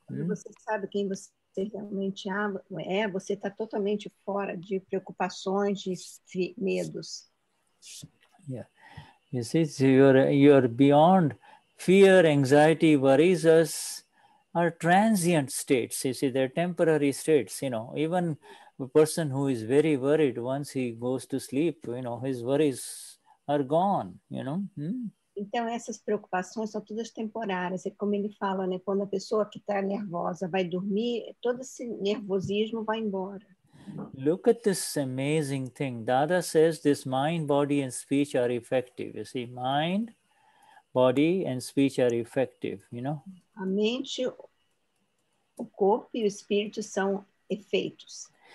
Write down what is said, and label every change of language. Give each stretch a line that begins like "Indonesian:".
Portuguese: Quando você sabe quem você realmente é, você está totalmente fora de preocupações, de medos.
English: Yeah. You see, so you're beyond fear, anxiety, worries are transient states. You see, they're temporary states. You know, even a person who is very worried, once he goes to sleep, you know, his worries are gone, you know.
Portuguese: Então, essas preocupações são todas temporárias. É como ele fala, né? Quando a pessoa que está nervosa vai dormir, todo esse nervosismo vai embora.
English: Look at this amazing thing. Dada says this mind, body, and speech are effective. You see, mind, body, and speech are effective, you know.
Portuguese: A mente, o corpo e o espírito são efeitos.